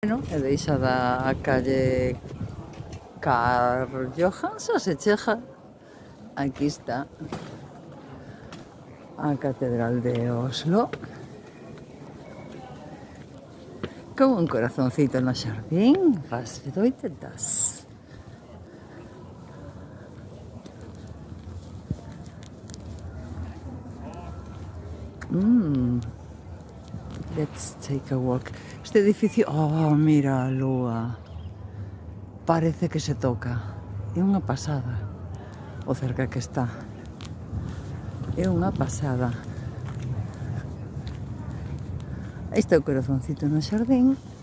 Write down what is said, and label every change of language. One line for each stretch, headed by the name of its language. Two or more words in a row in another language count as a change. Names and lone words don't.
Galician: E deixada a calle Karl Johan, xa se chega. Aquí está a Catedral de Oslo. Con un corazoncito no xardín, ras fedoitetas.
English: Let's take a walk.
Galician: Este edificio, oh, mira a lúa. Parece que se toca. É unha pasada. O cerca que está. É unha pasada. Aí está o corazoncito no xardín.